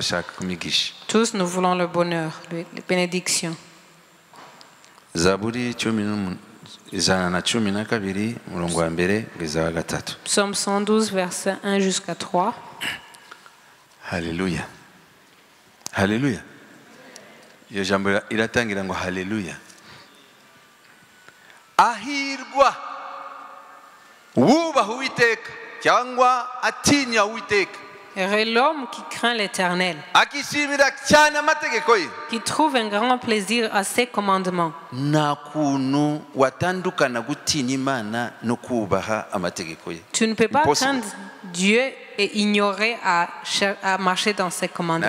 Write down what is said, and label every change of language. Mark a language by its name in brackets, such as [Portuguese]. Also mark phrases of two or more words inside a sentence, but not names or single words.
[French] Tous nous voulons le bonheur, les bénédictions. Psaume 112, versets 1 jusqu'à 3. Alléluia. Alléluia. [Kinyarwanda] Iyo jambo iratangira ngo haleluya. Ahirwa wubaha Uwiteka cyangwa atinya Uwiteka. [French] Et l'homme qui craint l'Éternel, qui trouve un grand plaisir à ses commandements. Tu ne peux pas craindre Dieu et ignorer à marcher dans ses commandements.